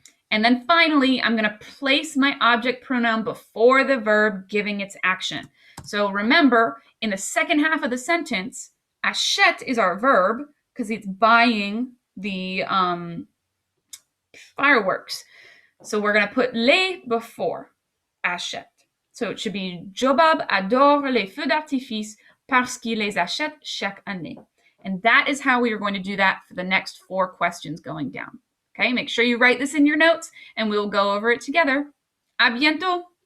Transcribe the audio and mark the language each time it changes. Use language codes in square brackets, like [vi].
[en] And then finally, I'm going to place my object pronoun before the verb giving its action. So remember, in the second half of the sentence, achète is our verb because it's buying the fireworks. So we're going to put les before achète. So it should be [fr] Jobab adore les feux d'artifice parce qu'il les achète chaque année. [en] And that is how we are going to do that for the next 4 questions going down. Okay, make sure you write this in your notes and we'll go over it together. [fr] À bientôt!